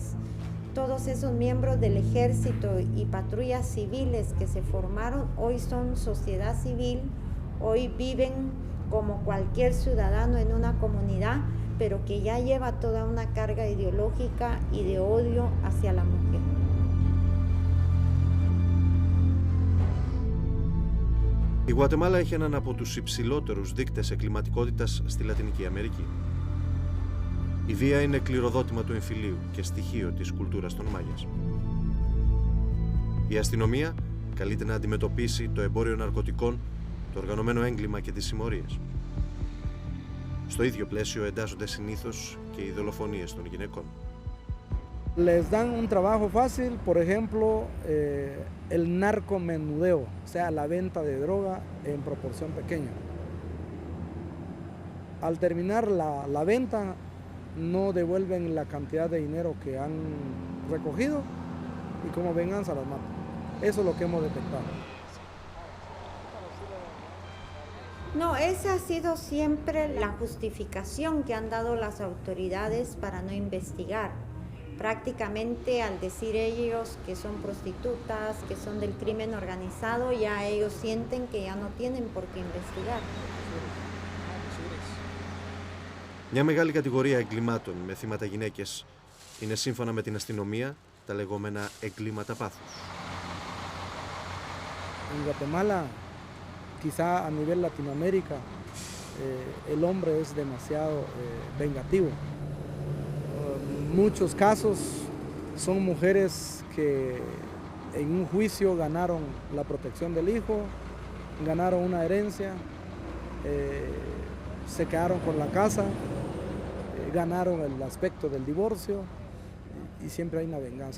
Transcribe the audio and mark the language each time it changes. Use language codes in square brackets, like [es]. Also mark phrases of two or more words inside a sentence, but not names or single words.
[es] Todos esos miembros del ejército y patrullas civiles que se formaron hoy son sociedad civil, hoy viven como cualquier ciudadano en una comunidad, pero que ya lleva toda una carga ideológica y de odio hacia la mujer. [el] Η Γουατεμάλα έχει έναν από τους υψηλότερους δείκτες εγκληματικότητας στη Λατινική Αμερική. Η βία είναι κληροδότημα του εμφυλίου και στοιχείο της κουλτούρας των Μάγιας. Η αστυνομία καλείται να αντιμετωπίσει το εμπόριο ναρκωτικών, το οργανωμένο έγκλημα και τις συμμορίες. Στο ίδιο πλαίσιο εντάσσονται συνήθως και οι δολοφονίες των γυναικών. [es] Les dan un trabajo fácil, por ejemplo, el narcomenudeo, o sea, la venta de droga en proporción pequeña. Al terminar la venta, no devuelven la cantidad de dinero que han recogido y como venganza las matan. Eso es lo que hemos detectado. No, esa ha sido siempre la justificación que han dado las autoridades para no investigar. Prácticamente al decir ellos que son prostitutas, que son del crimen organizado, ya ellos sienten que ya no tienen por qué investigar. [el] Μια μεγάλη κατηγορία εγκλημάτων με θύματα γυναίκες είναι, σύμφωνα με την αστυνομία, τα λεγόμενα εγκλήματα πάθους. [es] En Guatemala, quizá a nivel Latinoamérica, el hombre es demasiado vengativo. Muchos casos son mujeres que en un juicio ganaron la protección del hijo, ganaron una herencia, se quedaron con la casa, ganaron el aspecto del divorcio y siempre hay una venganza.